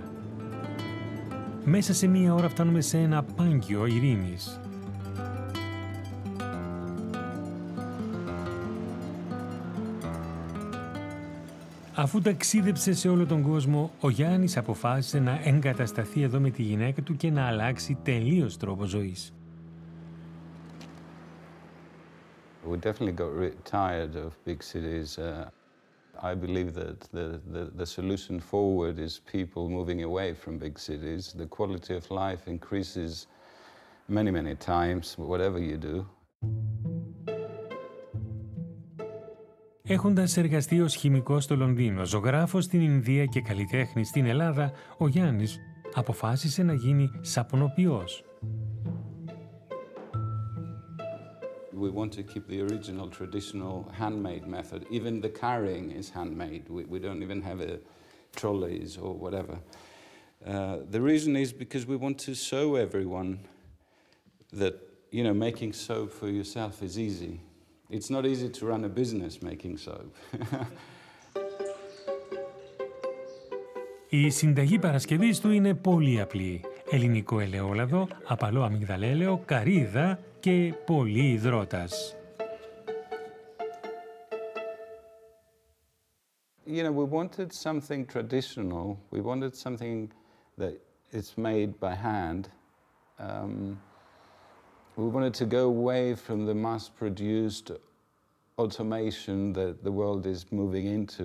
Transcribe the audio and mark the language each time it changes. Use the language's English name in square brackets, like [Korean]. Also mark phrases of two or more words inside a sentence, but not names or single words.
[Greek] Μέσα σε μία ώρα φτάνουμε σε ένα πάγκιο ειρήνης. Αφού ταξίδεψε σε όλο τον κόσμο, ο Γιάννης αποφάσισε να εγκατασταθεί εδώ με τη γυναίκα του και να αλλάξει τελείως τρόπο ζωής. [English] We definitely got tired of big cities. I believe that the solution forward is people moving away from big cities. The quality of life increases many, many times, whatever you do. [Greek] Έχοντας εργαστεί ως χημικός στο Λονδίνο, ζωγράφος στην Ινδία και καλλιτέχνης στην Ελλάδα, ο Γιάννης αποφάσισε να γίνει σαπονοποιός. [English] We want to keep the original traditional handmade method. Even the carrying is handmade. We don't even have trolleys or whatever. The reason is because we want to show everyone that, you know, making soap for yourself is easy. It's not easy to run a business making soap. [Greek] Η συνταγή Παρασκευής του είναι πολύ απλή. Ελληνικό ελαιόλαδο, απαλό αμυγδαλέλαιο, καρύδα και πολύ υδρότας. [English] You know, we wanted something traditional. We wanted something that is made by hand. We wanted to go away from the mass-produced automation that the world is moving into.